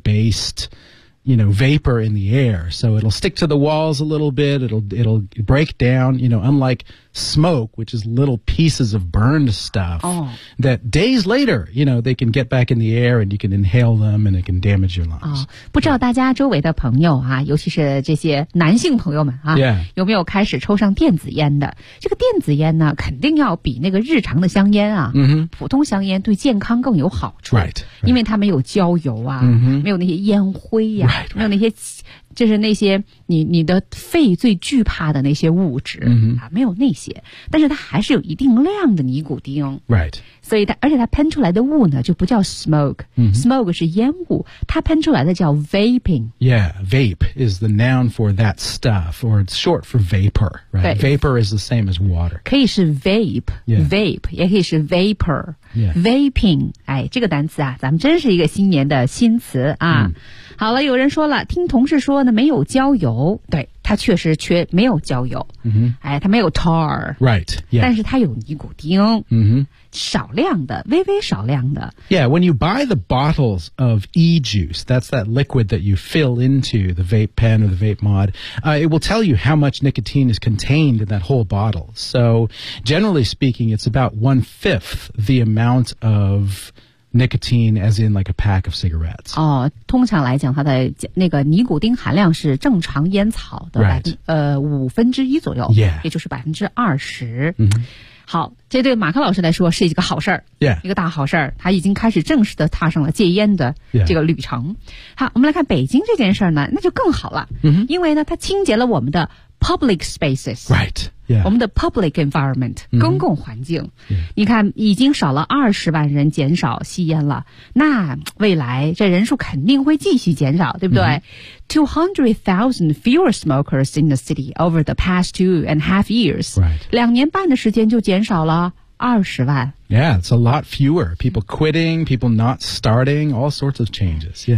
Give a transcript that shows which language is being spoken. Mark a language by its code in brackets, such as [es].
[en] based, you know, vapor in the air. So it'll stick to the walls a little bit. It'll break down, you know, unlike smoke, which is little pieces of burned stuff that days later, you know, they can get back in the air and you can inhale them and it can damage your lungs. [zh] 不知道大家周围的朋友啊，尤其是这些男性朋友们啊，有没有开始抽上电子烟的？这个电子烟呢，肯定要比那个日常的香烟啊，普通香烟对健康更有好处。 [en] Right. [zh] 因为它没有焦油啊，没有那些烟灰啊，没有那些就是那些你的肺最惧怕的那些物质、 mm-hmm. 啊，没有那些，但是它还是有一定量的尼古丁 [en] ，right？ [zh] 所以它而且它喷出来的雾呢，就不叫 smoke，smoke、mm-hmm. 是烟雾，它喷出来的叫 vaping。 [en] Yeah, vape is the noun for that stuff, or it's short for vapor, right? Vapor is the same as water. [zh] 可以是 vape 也可以是 vapor、 [en] yeah.。 [zh] Vaping， 哎，这个单词啊，咱们真是一个新年的新词啊。Mm. 好了，有人说了，听同事说呢，没有焦油，对，它确实缺没有焦油，哎，它没有 tar， [en] right， yeah， [zh] 但是它有尼古丁，少量的，微微少量的。 [en] Yeah, when you buy the bottles of e-juice, that's that liquid that you fill into the vape pen or the vape mod,it will tell you how much nicotine is contained in that whole bottle. So, generally speaking, it's about 1/5 the amount of... Nicotine, as in like a pack of cigarettes. [zh] 哦，通常来讲，它的那个尼古丁含量是正常烟草的1/5左右， [en] yeah. [zh] 也就是20%。 Mm-hmm. 好，这对马克老师来说是一个好事儿， [en] yeah. [zh] 一个大好事儿。他已经开始正式的踏上了戒烟的这个旅程。 [en] Yeah. [zh] 好，我们来看北京这件事儿呢，那就更好了， mm-hmm. 因为呢，它清洁了我们的 [en] public spaces. Right. Yeah. [zh] 我们的 [en] public environment、 [zh] mm-hmm. 公共环境、 [en] yeah. [zh] 你看已经少了20万人减少吸烟了，那未来这人数肯定会继续减少，对不对、mm-hmm. [en] 200,000 fewer smokers in the city over the past 2.5 years、 right. [zh] 2.5年的时间就减少了20万。 [en] Yeah, it's a lot fewer. People quitting, people not starting, all sorts of changes、yeah.